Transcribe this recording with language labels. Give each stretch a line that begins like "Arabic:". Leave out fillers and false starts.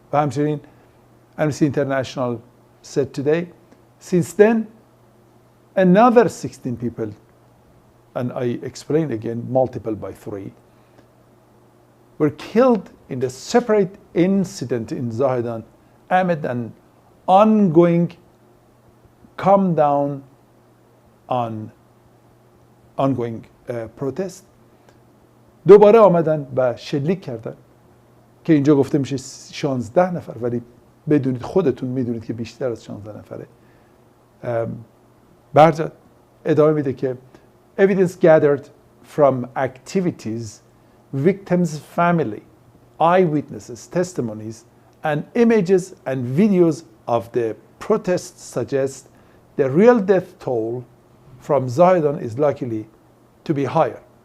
Persian: و همچنین
English: Amnesty International said today, since then another 16 people, and I explained again, multiple by 3, were killed in the separate incident in Zahedan amid an ongoing calm down on ongoing protest.
Persian: دوباره آمدن و شلیک کردن که اینجا گفته میشه 16 نفر، ولی بدونید خودتون میدونید که بیشتر از 16 نفره. برجت ادامه میده که
English: evidence gathered from activities, victims' family, eyewitnesses, testimonies, and images and videos of the protests suggest the real death toll from Zahedan is likely to be higher.